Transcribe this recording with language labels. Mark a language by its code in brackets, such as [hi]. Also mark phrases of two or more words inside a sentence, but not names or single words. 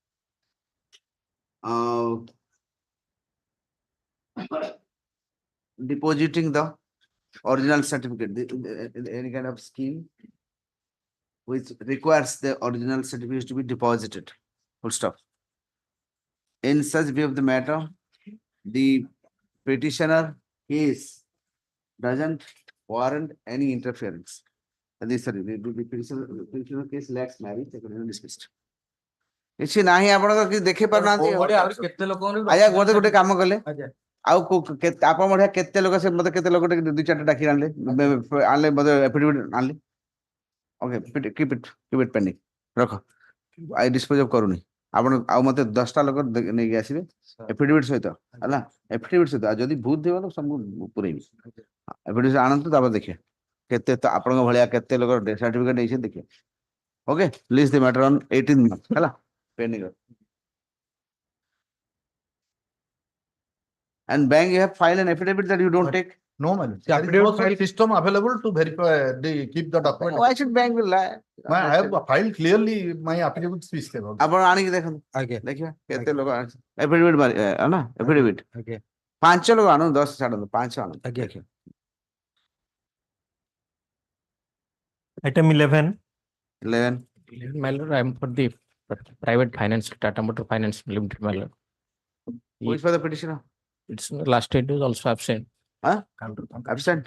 [en] depositing the original certificate, any kind of scheme which requires the original certificates to be deposited. Full stop. In such view of the matter, the petitioner case doesn't warrant any interference. Sorry, the petitioner case lacks merit, dismissed. [or] କିଛି ନାହିଁ ଆପଣଙ୍କର କିଛି ଦେଖେଇ ପାରୁନାହାନ୍ତି ଆଜ୍ଞା ଗୋଟେ କାମ କଲେ ଆଉ ଆପଣ ବଢିଆ କେତେ ଲୋକ ସେ ମତେ କେତେ ଲୋକ ଦୁଇ ଚାରିଟା ଡାକି ଆଣିଲେ ମତେ ଏଫିଡେଭିଟ୍ ଆଣିଲେ [en] okay keep it pending [or] ରଖ [en] I dispose of [or] କରୁନି ଆପଣ ଆଉ ମତେ 10ଟା ଲୋକ ନେଇକି ଆସିବେ ଏଫିଡେଭିଟ୍ ସହିତ ହେଲା ଏଫିଡେଭିଟ୍ ସହିତ ଆଉ ଯଦି ଭୁଲ ଥିବ ସବୁ ପୁରେଇବି ଏଫିଡେଭିଟ୍ ଆଣନ୍ତୁ ତାପରେ ଦେଖିବା କେତେ ଆପଣଙ୍କ ଭଳିଆ କେତେ ଲୋକ ସାର୍ଟିଫିକେଟ ନେଇଛନ୍ତି ଦେଖିବା [en] okay please the matter on 18 March [or] ହେଲା pending. [en] And bank, you have filed an affidavit that you don't take? No, man. There is no such system available to verify, keep the document. Why should bank will lie? I have filed clearly my affidavit speech level. [or] ଆପଣ ଆଣିକି ଦେଖନ୍ତୁ ଦେଖିବା କେତେ ଲୋକ affidavit ନା affidavit 5 ଲୋକ ଆଣୁ 10 ଛାଡ଼ନ୍ତୁ 5 ଆଣୁ ଦେଖିବା [en] Item 11. My lord, I am for the private finance, Tata Motor Finance Limited, my lord. Who is for the petitioner? It's last date is also absent. Huh? Absent?